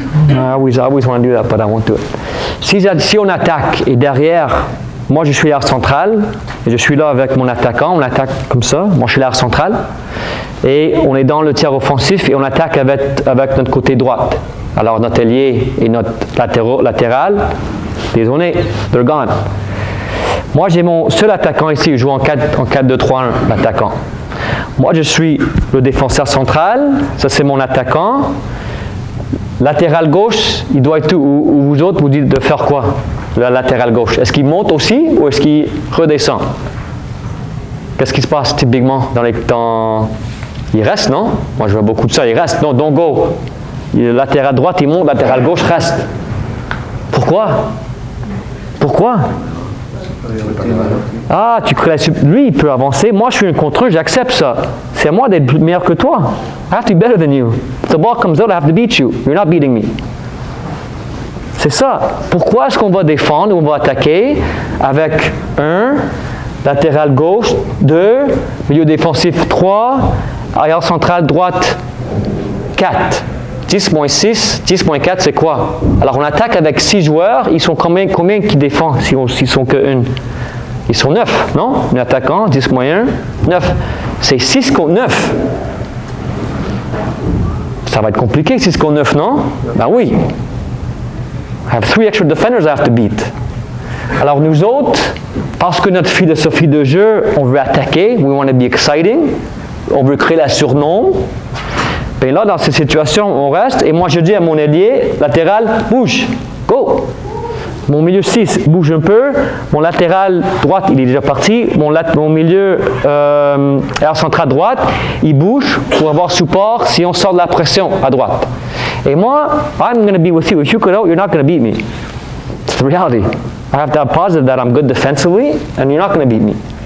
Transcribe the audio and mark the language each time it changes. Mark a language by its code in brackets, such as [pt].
[en] I always want to do that, but I won't do it. [fr] Si on attaque et derrière, moi je suis l'aire centrale et je suis là avec mon attaquant, on attaque comme ça, moi je suis l'aire centrale et on est dans le tiers offensif et on attaque avec notre côté droite. Alors notre ailier et notre latéral, désolé, [en] they're gone. [fr] Moi j'ai mon seul attaquant ici, je joue en 4-2-3-1, l'attaquant. Moi je suis le défenseur central, ça c'est mon attaquant. Latéral gauche, il doit être où? Ou vous autres, vous dites de faire quoi? Le latéral gauche. Est-ce qu'il monte aussi ou est-ce qu'il redescend? Qu'est-ce qui se passe typiquement dans les temps? Il reste, non? Moi, je vois beaucoup de ça. Il reste. Non, [en] don't go. [fr] Le latéral droite, il monte. Latéral gauche reste. Pourquoi? Pourquoi? Ah, tu crées lui, il peut avancer. Moi, je suis un contre un, j'accepte ça. C'est à moi d'être meilleur que toi. [en] I have to be better than you. If the ball comes out, I have to beat you. You're not beating me. [fr] C'est ça. Pourquoi est-ce qu'on va défendre ou on va attaquer avec 1, latéral gauche, 2, milieu défensif 3, arrière central droite 4. 10 moins 6, 10 moins 4, c'est quoi? Alors on attaque avec 6 joueurs, ils sont combien qui défendent s'ils sont que 1? Ils sont 9, non? Un attaquant, 10 moins 1, 9. C'est 6 contre 9. Ça va être compliqué, 6 contre 9, non? Ben oui. [en] I have 3 extra defenders I have to beat. [fr] Alors nous autres, parce que notre philosophie de jeu, on veut attaquer, [en] we want to be exciting, [fr] on veut créer la surnom. Et là, dans cette situation, on reste, et moi je dis à mon ailier, latéral, bouge, go. Mon milieu 6 bouge un peu, mon latéral droite, il est déjà parti, mon milieu air central droite, il bouge pour avoir support si on sort de la pression à droite. Et moi, [en] I'm going to be with you. If you go out, you're not going to beat me. It's the reality. I have to have positive that I'm good defensively, and you're not going to beat me.